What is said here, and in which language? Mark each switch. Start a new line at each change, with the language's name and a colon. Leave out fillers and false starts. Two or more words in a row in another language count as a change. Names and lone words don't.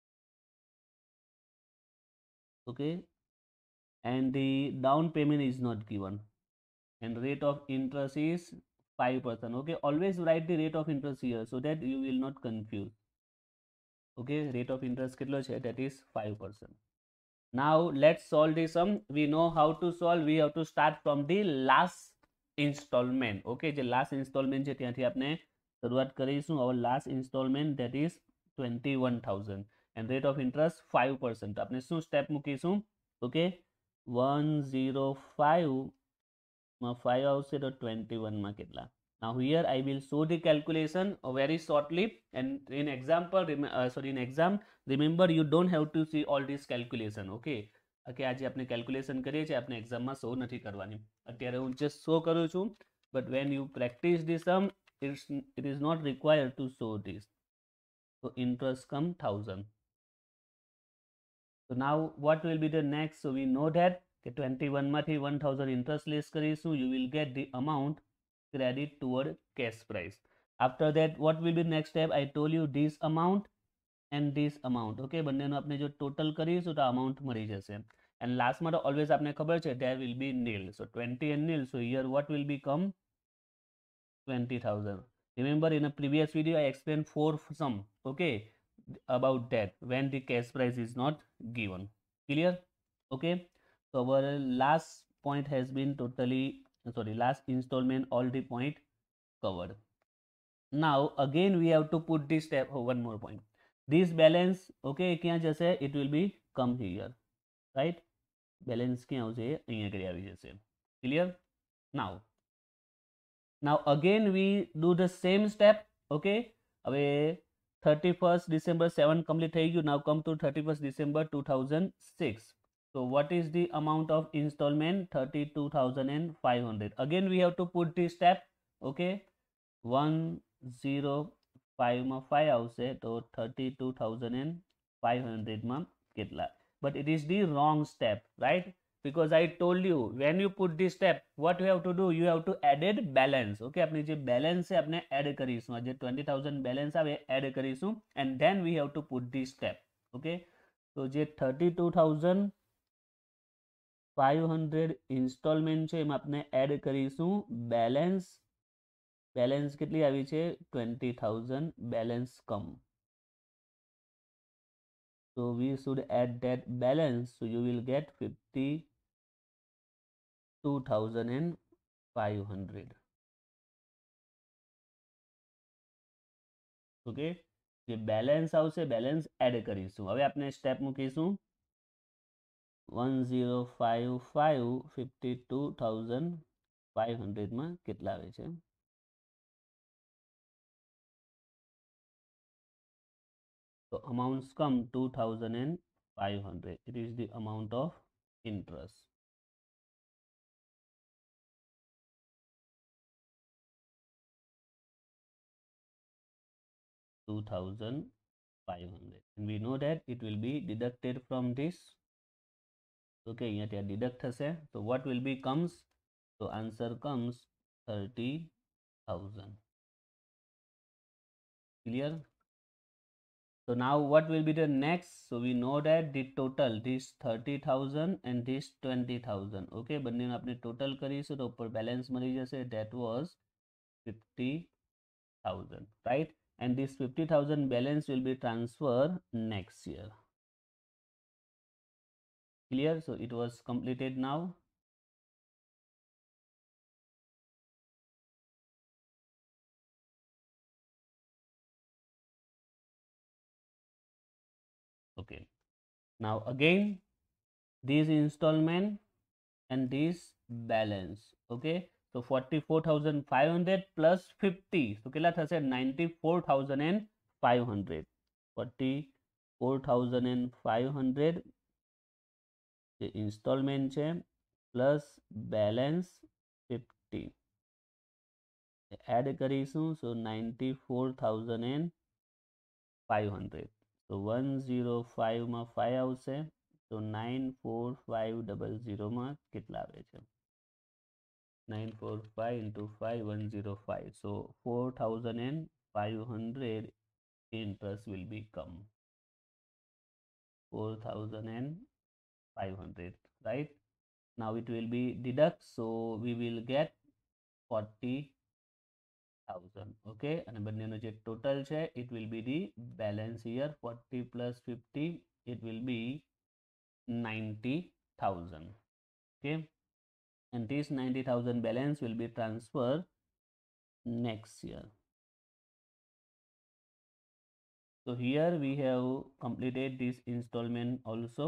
English: Okay, and the down payment is not given, and rate of interest is 5%. Okay, always write the rate of interest here so that you will not confuse. Okay, rate of interest
Gujarati: કેટલો છે?
English: That is 5%. Now let's solve this sum. We know how to solve. We have to start from the last installment.
Gujarati: Okay, જે
English: last installment
Gujarati: છે ત્યાંથી આપણે શરૂઆત કરીશું.
English: Our last installment, that is 21,000, and rate of interest 5%.
Gujarati: આપણે શું step મૂકીશું? Okay, 105 માં 5 આવશે તો 21 માં કેટલા?
English: Now here I will show the calculation very shortly, and in exam, remember, you don't have to see all this calculation.
Gujarati: Okay, આજે આપણે calculation કરીએ છીએ, આપણે એક્ઝામમાં શો નથી કરવાની. અત્યારે હું
English: just show
Gujarati: કરું છું,
English: but when you practice this sum, it is not required to show this. So interest come 1,000. So now what will be the next? So we know that 21 માંથી 1,000 interest less કરીશું, you will get the amount credit toward cash price. After that, what will be next step? I told you this amount and this amount.
Gujarati: Okay, બંનેનો આપણે જો total કરીશું તો amount મળી જશે.
English: And last
Gujarati: માં તો always આપણે ખબર છે,
English: there will be nil. So 20 and nil. So here what will become? 20,000. Remember, in a previous video I explained 4 sum. Okay, about that when the cash price is not given. Clear? Okay, so our last point has been last installment, all the point covered. Now again we have to put this step. One more point, this balance,
Gujarati: okay, ક્યાં જશે?
English: It will be come here, right?
Gujarati: Balance ક્યાં આવશે? અહીંયા કરી આવી જશે.
English: Clear? Now again we do the same step.
Gujarati: Okay, હવે 31st December 7 complete થઈ ગયું.
English: Now come to 31st December 2006. So what is the amount of installment? 32,500. Again we have to put this step.
Gujarati: Okay, 105 માં 5 આવશે તો 32,500 માં કેટલા?
English: But it is the wrong step, right? Because I told you, when you put this step, what you have to do? You have to add balance.
Gujarati: Okay, આપણે જે balance છે આપણે add કરીશું. જે 20,000 balance આવે add કરીશું,
English: and then we have to put this step. Okay, so
Gujarati: જે 32,500 installment છે એમાં આપણે add કરીશું balance. Balance કેટલી આવી છે? 20,000
English: balance come. So we should add that balance. So you will get 52,500.
Gujarati: Okay, જે balance આવશે balance add કરીશું. હવે આપણે step મૂકીશું 1055 52,500 માં કેટલા આવે છે?
English: So amounts come 2,500. It is the amount of interest. $2,500, and we know that it will be deducted from this.
Gujarati: Okay, અહીંયા ત્યાં deduct થશે.
English: So what will be comes? So answer comes 30,000. Clear? So now what will be the next? So we know that the total, this 30,000 and this 20,000.
Gujarati: Okay, બંનેનો આપણે total કરીશું તો ઉપર balance મળી જશે.
English: That was 50,000, right? And this 50,000 balance will be transferred next year. Clear? So it was completed now. Okay, now again this installment and this balance. Okay, so 44,500 plus 50, so
Gujarati: કેટલા થશે? 94,500. 44,500 જે installment છે
English: plus balance
Gujarati: 50 add કરીશું. So 94,500. So 105 માં 5 આવશે તો 94500 માં કેટલા આવે છે?
English: 945 into 5105. So 4500 interest will become 4500, right? Now it will be deduct, so we will get 40,000. Okay, and
Gujarati: બંનેનો જે total છે
English: it will be the balance here. 40 plus 50, it will be 90,000. Okay, and this 90,000 balance will be transferred next year. So here we have completed this installment also.